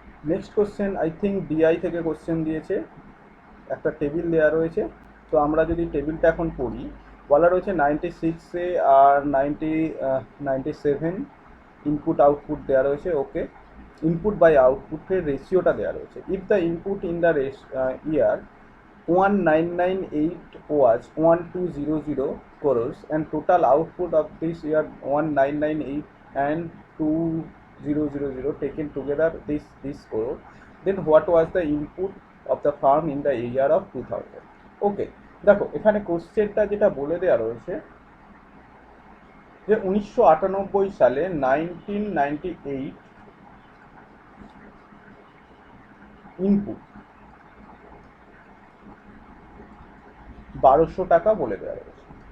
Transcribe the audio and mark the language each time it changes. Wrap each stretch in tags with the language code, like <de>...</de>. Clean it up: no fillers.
<bn>Next question I think DI থেকে question দিয়েছে, একটা টেবিল দেওয়া রয়েছে। তো আমরা যদি টেবিলটা এখন পড়ি, বলা রয়েছে 96-এ আর 97 ইনপুট আউটপুট দেওয়া রয়েছে। ওকে, ইনপুট বাই আউটপুটের রেশিওটা দেওয়া রয়েছে।</bn> <en>If the input in the year 1998 was 1200 crores and total output of this year 1998 and 2000 taken together this crore, then what was the input of the firm in the year of 2000?</en> <bn>ওকে, দেখো এখানে কোশ্চেনটা যেটা বলে দেওয়া রয়েছে যে 1998 সালে 1998 input 1200 টাকা বলে দেওয়া রয়েছে।</bn>